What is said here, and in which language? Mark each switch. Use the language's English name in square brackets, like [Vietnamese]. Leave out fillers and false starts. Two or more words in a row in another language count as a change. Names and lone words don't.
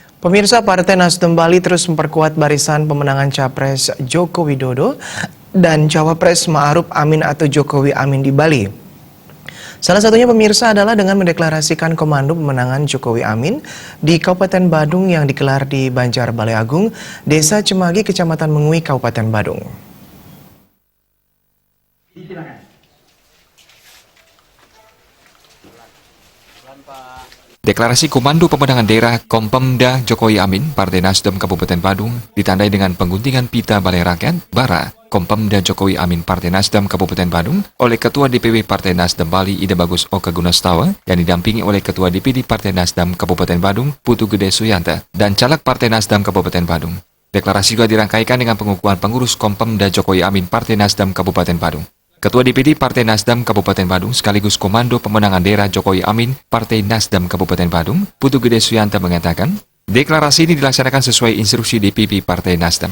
[Indonesian] Pemirsa, Partai Nasdem Bali terus memperkuat barisan pemenangan Capres Joko Widodo dan Cawapres Ma'ruf Amin atau Jokowi Amin di Bali. Salah satunya pemirsa adalah dengan mendeklarasikan komando pemenangan Jokowi Amin di Kabupaten Badung yang digelar di Banjar Balai Agung, Desa Cemagi, Kecamatan Mengui, Kabupaten Badung. Deklarasi Komando Pemenangan Daerah Kompemda Jokowi Amin Partai Nasdem Kabupaten Badung ditandai dengan pengguntingan pita Balai Rakyat Bara Kompemda Jokowi Amin Partai Nasdem Kabupaten Badung oleh Ketua DPW Partai Nasdem Bali Ida Bagus Oka Gunastawa yang didampingi oleh Ketua DPD Partai Nasdem Kabupaten Badung Putu Gede Suyanta dan Caleg Partai Nasdem Kabupaten Badung. Deklarasi juga dirangkaikan dengan pengukuhan pengurus Kompemda Jokowi Amin Partai Nasdem Kabupaten Badung. Ketua DPD Partai Nasdem Kabupaten Badung sekaligus Komando Pemenangan Daerah Jokowi Amin Partai Nasdem Kabupaten Badung, Putu Gede Suyanta mengatakan, deklarasi ini dilaksanakan sesuai instruksi DPP Partai Nasdem.